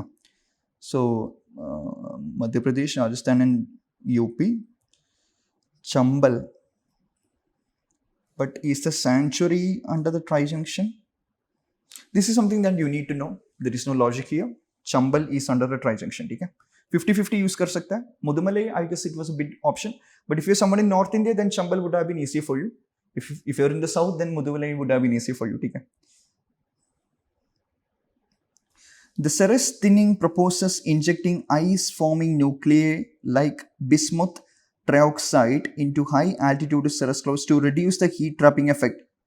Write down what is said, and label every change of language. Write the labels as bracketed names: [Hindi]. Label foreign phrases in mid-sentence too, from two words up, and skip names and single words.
[English] So Madhya Pradesh, Rajasthan, and UP. Chambal. But is the sanctuary under the tri-junction? This is something that you need to know. There is no logic here. Chambal is under the tri-junction. [Hindi] Okay? 50-50 यूज़ कर सकता है. [English] Mudumalai, I guess it was a big option. But if you're someone in North India, then Chambal would have been easier for you. If you're in the South, then Mudumalai would have been easier for you. Okay? The Ceres thinning proposes injecting ice-forming nuclei like bismuth trioxide into high-altitude cirrus clouds to reduce the heat-trapping effect.